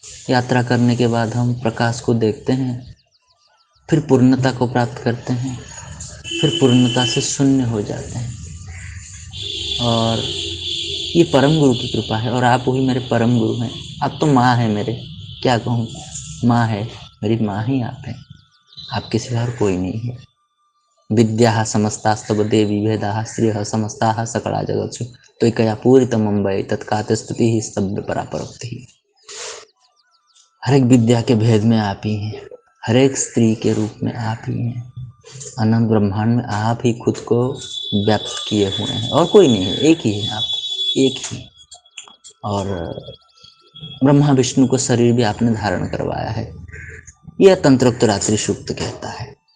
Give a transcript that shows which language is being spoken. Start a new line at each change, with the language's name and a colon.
Hindi: यात्रा करने के बाद हम प्रकाश को देखते हैं, फिर पूर्णता को प्राप्त करते हैं, फिर पूर्णता से शून्य हो जाते हैं, और ये परम गुरु की कृपा है। और आप वही मेरे परम गुरु हैं, आप तो माँ है मेरे, क्या कहूँ, माँ है, मेरी माँ ही आप हैं, आपके सिवा और कोई नहीं है।
Sanskrit: विद्याः समस्तास्तव देवी भेदाः श्रियः समस्ताः सकला जगत्सु त्वयिकया पूरितमं वै तत्काते स्तुतिः स्तब्ध परापरोक्तिः।
Hindi: हर एक विद्या के भेद में आप ही हैं, हर एक स्त्री के रूप में आप ही हैं, अनंत ब्रह्मांड में आप ही खुद को व्याप्त किए हुए हैं, और कोई नहीं है, एक ही है आप, एक ही। और ब्रह्मा विष्णु को शरीर भी आपने धारण करवाया है, यह तंत्रोक्त रात्रि सूक्त कहता है।